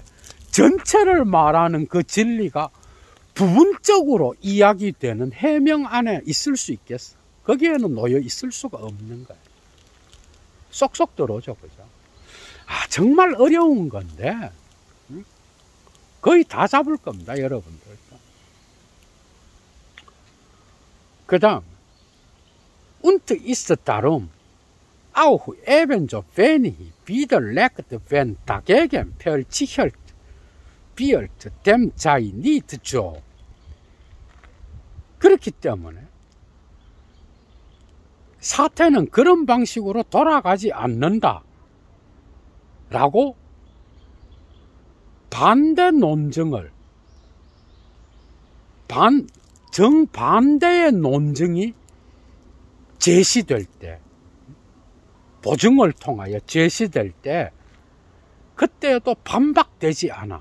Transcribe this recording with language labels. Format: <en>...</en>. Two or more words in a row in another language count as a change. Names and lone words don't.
<ko>전체를 말하는 그 진리가 부분적으로 이야기되는 해명 안에 있을 수 있겠어? 거기에는 놓여 있을 수가 없는 거예요. 쏙쏙 들어오죠, 그죠? 정말 어려운 건데, 거의 다 잡을 겁니다, 여러분들. 그 다음,</ko> <de>Und ist darum auch ebenso wenig widerlegt, wenn dagegen verzichtet wird, dem sei nicht so.</de> <ko>그렇기 때문에 사태는 그런 방식으로 돌아가지 않는다 라고 반대 논증을 정반대의 논증이 제시될 때, 보증을 통하여 제시될 때, 그때도 반박되지 않아.</ko>